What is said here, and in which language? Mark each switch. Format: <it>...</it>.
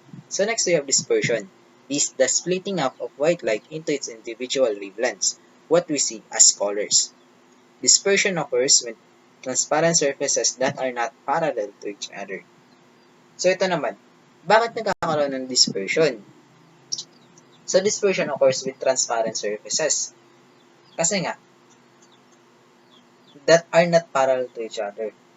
<en>So, next we have dispersion. This is the splitting up of white light into its individual wavelengths, what we see as colors. Dispersion occurs when transparent surfaces that are not parallel to each other.</en> <tl>So, ito naman. Bakit nagkakaroon ng dispersion?</tl> <en>So, dispersion occurs with transparent surfaces.</en> <tl>Kasi nga,</tl> <en>that are not parallel to each other.</en>